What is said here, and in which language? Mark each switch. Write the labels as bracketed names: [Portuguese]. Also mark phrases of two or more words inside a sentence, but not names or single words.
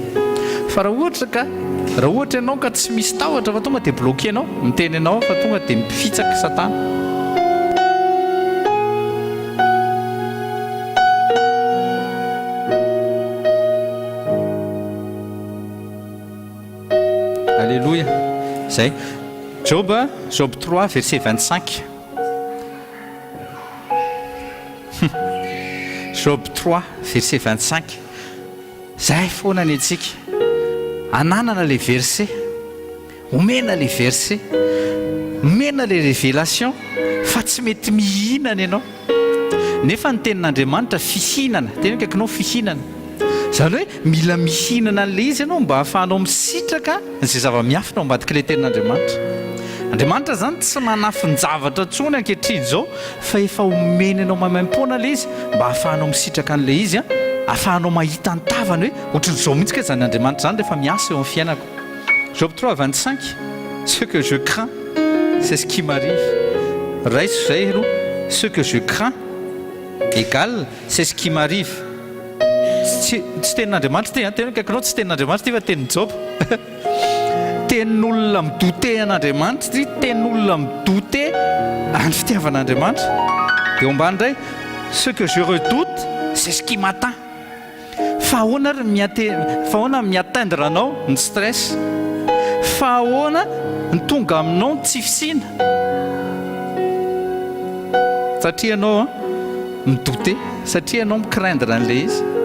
[Malagasy] Fa raha ohatra ianao ka tsy misy tahotra fa tonga dia bloqué anao miteny anao fa tonga dia mifitsaka satana. Alléluia. Zay Job 3 verset 25. Job 3 verset 25. Zay foana ny antsika ananana le verset, omena le verset, omena le révélation fa tsy mety mihinana ianao. Nefa ny tenin'Andriamanitra fihinana, tena kaikinao fihinana. Zany hoe mila mihinana an'le izy ianao mba hahafahanao misitraka izay zava-miafina ao ambadika le tenin'Andriamanitra. Andriamanitra zany tsy manafinjavatra tsony ankehitriny izao fa efa omena anao maimaim-poana le izy mba hahafahanao misitraka an'le izy ahafahanao mahita ny tavany hoe ohatran'izao mihitsy zany Andriamanitra zany rehefa miasa eo amin'ny fiainako. Job 3 25. [French] Ce que je crains c'est ce qui m'arrive. [Malagasy] Raiso zay aloha, [French] ce que je crains égal c'est ce qui m'arrive. [Malagasy] Tsy tenin'Andriamanitra ty tena kaikinao tsy tenin'Andriamanitra ty fa tenin'ny Job. Tenin'olona midoute an'Andriamanitra ty, tenin'olona midoute any fitiavan'Andriamanitra. Dia ombany indray, [French] ce que je redoute c'est ce qui m'atteint. [Malagasy] Fa ahoana miatteindre anao ny stress, fa ahoana ny tonga aminao ny tsy fisina satria anao midoute, satria anao micraindre an'le izy.